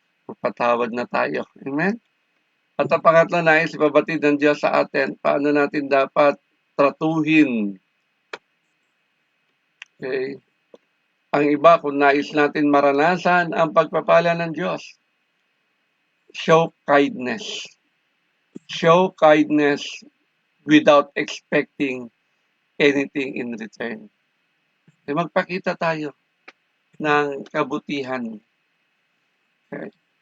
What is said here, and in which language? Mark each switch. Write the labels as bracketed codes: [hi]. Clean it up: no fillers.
[tl] Magpatawad na tayo. Amen? At ang pangatlo, nais ipabatid ng Diyos sa atin, paano natin dapat tratuhin. Okay? Ang iba, kung nais natin maranasan ang pagpapala ng Diyos, [en] show kindness. Show kindness without expecting anything in return. [tl] Magpakita tayo ng kabutihan. Okay?